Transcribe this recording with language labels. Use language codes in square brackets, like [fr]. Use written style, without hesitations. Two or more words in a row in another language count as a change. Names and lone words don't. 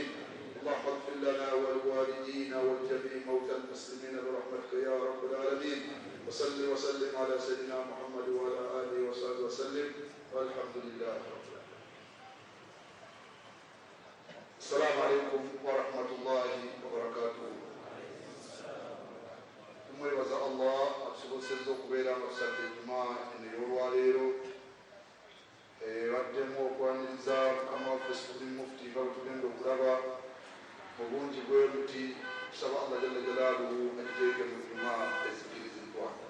[ar] اللهم اغفر لنا ولوالدينا ولجميع موتى المسلمين برحمتك يا رب العالمين. وصل وسلم على سيدنا محمد وعلى آله وصحبه وسلم والحمد لله رب العالمين. السلام عليكم ورحمة الله وبركاته. [lg] tumwebaza Allah atusobozesezza okubeera nga tusabye ejjuma eno ey'olwaleero baddemu okwaniriza mukama waffe Supreme Mufti nga bwe tugenda okulaba mu bungi bwe buti tusaba Allah [ar] جل جلاله [lg] agiteeke mu ejjuma ezikkirizibwa.